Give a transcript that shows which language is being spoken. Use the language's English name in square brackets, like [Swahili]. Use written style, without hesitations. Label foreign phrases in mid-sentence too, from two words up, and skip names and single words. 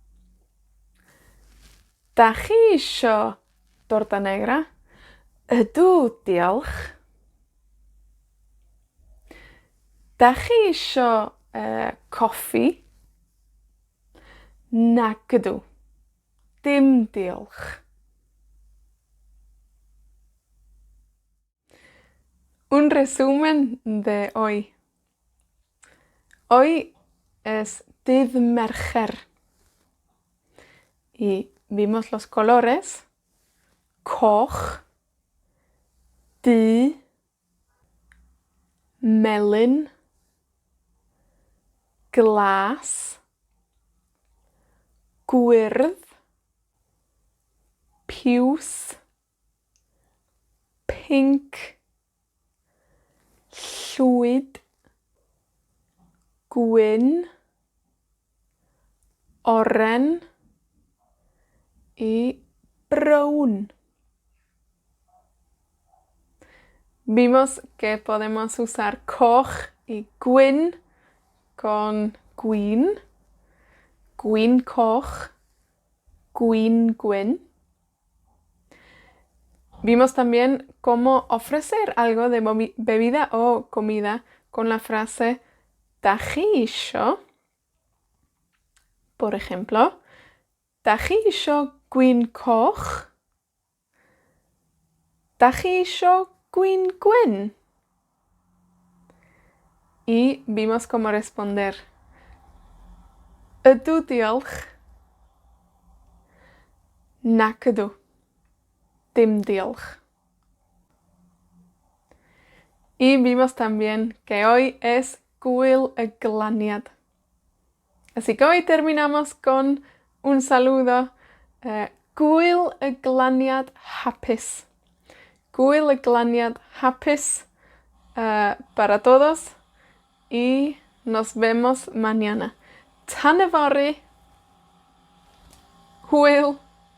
[Welsh] Tachi isho [Spanish] torta negra. [Welsh] Ydw diolch. Tachi isho coffi. Nagydw. Dim diolch. [Spanish] Un resumen de hoy. Hoy es [Welsh] dydd Mercher. [Spanish] Y vimos los colores. [Welsh] Coch. Du. Melyn. Glas. Gwyrdd. Piws. Pink. Llwyd. Gwyn. Oren. [Spanish] Y brown. Vimos que podemos usar coch y gwyn con gwyn. [Welsh] Gwyn coch. Gwyn gwyn. [Spanish] Vimos también cómo ofrecer algo de bebida o comida con la frase [Welsh] tachi isho. [Spanish] Por ejemplo, [Welsh] tachi isho gwyn coch. Tachi isho gwyn gwyn. [Spanish] Y vimos cómo responder. [Welsh] Ydw diolch. Nac ydw. dim diolch. [Spanish] Y vimos también que hoy es Gwyl y Glaniad. Así que hoy terminamos con un saludo. [Welsh] Gwyl y Glaniad hapus. Gwyl y Glaniad hapus [Spanish] para todos. Y nos vemos mañana. [Welsh] Tan yfory. Hwyl.